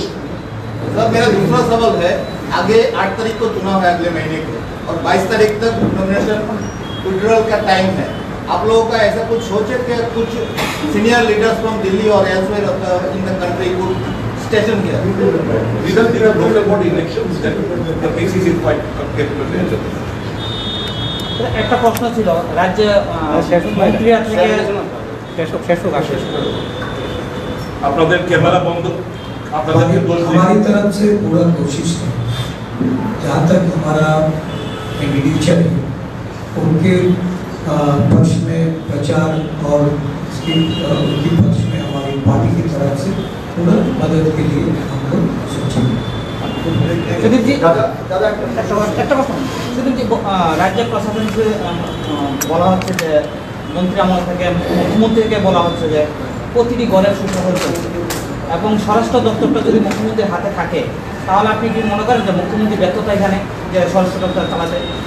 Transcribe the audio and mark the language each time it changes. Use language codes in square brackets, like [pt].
[hi] Sir मेरा दूसरा सवाल है, आगे 8 तारीख को चुनाव है अगले महीने को, और 22 तारीख तक नॉमिनेशन विड्रॉल का टाइम है। आप लोगों का ऐसा कुछ सोच है कि कुछ [en] Senior leaders from Delhi और elsewhere in the country could station here? These are local body elections that the PCC is quite capable of. [bn] একটা প্রশ্ন ছিল, রাজ্যে মন্ত্রীরা থেকে আপনাদের ক্যামেরা বন্ধ, আপনাদের दोष [hi] हमारी तरफ से पूरा कोशिश है, जहाँ तक हमारा कैंडिडेट है उनके पक्ष में प्रचार और उनके पक्ष में हमारी पार्टी की तरफ से पूरा मदद के लिए हम लोग सोचेंगे। [bn] একটা প্রশ্ন, সুদীপজি, রাজ্য প্রশাসনকে বলা হচ্ছে যে মন্ত্রী আমল থেকে মুখ্যমন্ত্রীকে বলা হচ্ছে যে প্রতিটি গড়ের সুশাসন চলছে, এবং স্বরাষ্ট্র দপ্তরটা যদি মুখ্যমন্ত্রীর হাতে থাকে তাহলে আপনি কি মনে করেন যে মুখ্যমন্ত্রী ব্যর্থতা এখানে যে স্বরাষ্ট্র দপ্তর চালাতে?